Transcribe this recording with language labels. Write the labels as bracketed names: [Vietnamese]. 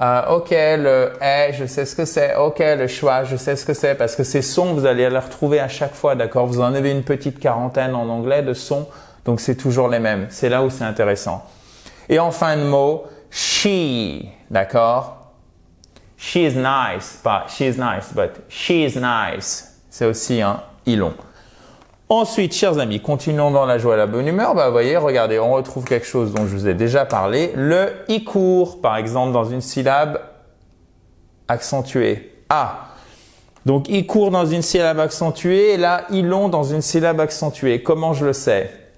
[French] Ok, le est, je sais ce que c'est. Ok, le schwa, je sais ce que c'est. » Parce que ces sons, vous allez les retrouver à chaque fois, d'accord? Vous en avez une petite quarantaine en anglais de sons. Donc, c'est toujours les mêmes. C'est là où c'est intéressant. Et en fin de mot, she, d'accord? [English] She is nice, pas she is nice, but she is nice. [French] C'est aussi un I long. Ensuite, chers amis, continuons dans la joie et la bonne humeur. Bah, vous voyez, regardez, on retrouve quelque chose dont je vous ai déjà parlé. Le I court, par exemple, dans une syllabe accentuée. A. Donc, I court dans une syllabe accentuée et là, I long dans une syllabe accentuée. Comment je le sais?